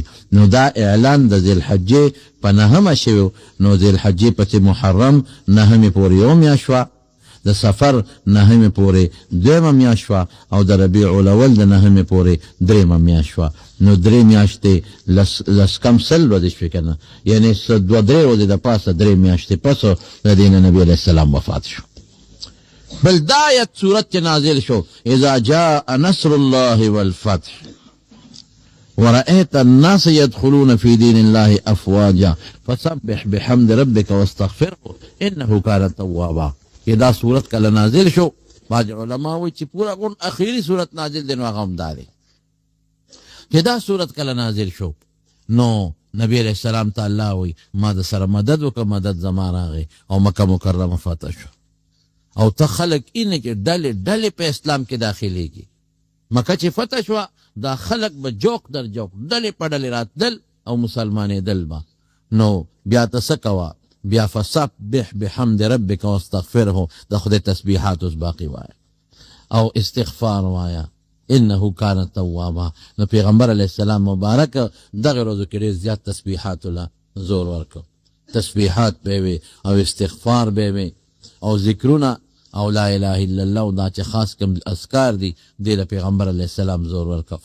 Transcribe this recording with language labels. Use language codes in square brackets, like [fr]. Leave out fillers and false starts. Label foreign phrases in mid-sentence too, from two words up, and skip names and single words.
[ps] نو دا اعلان د ذوالحجې په 9 شوی، نو ذوالحجې پسې محرم 9 پورې یو میاشت شوه، د سفر 9 پورې 2 میاشت شوه، او د ربیع الاول د 9 پورې 3 میاشت شوه. نو 3 میاشتې لس کم سل ورځې شوې که نه، یعنې 2-3 ورځې د پاسه 3 میاشتې پس د دې نه نبي [ar] علیه السلام [ps] وفات شو. بل دا آیت صورت کې نازل شو [ar] اذا جاء نصر الله والفتح ورأيت الناس يدخلون في دين الله أفواجا فسبح بحمد ربك واستغفره إنه كان توابا. [ps] دا صورت کله نازل شو، بعض علماء وی چې پورا کون اخیری صورت نازل دین واغه هم داري چې دا صورت کله نازل شو، نو نبی [ar] علیہ السلام [ps] ته الله وی ما د سره مدد وکړه، مدد زما راغی او مکه مکرمه فتح شو، او ته خلق اینه کې ډلې ډلې په اسلام کې داخليږي. مکه چې فتح شو دا خلق به جوک در جوک ډلې په ډلې راتلل او مسلمانې دل با. نو بیا ته څه کوه، بیا [ar] فسبح بحمد ربک واستغفره، [ps] د خدای تسبیحات اوس باقی وایا او استغفار وایا، [ar] انه کان توابا. [ps] نو پیغمبر [ar] علیہ السلام [ps] مبارک دغه ورځو کې ډېر زیات تسبیحات له زور ورکړ، تسبیحات به وي او استغفار به وي او ذکرونه او [ar] لا اله الا الله، [ps] او دا چې خاص کوم اذکار دي دې له پیغمبر [ar] علیہ السلام [ps] زور ورکړ.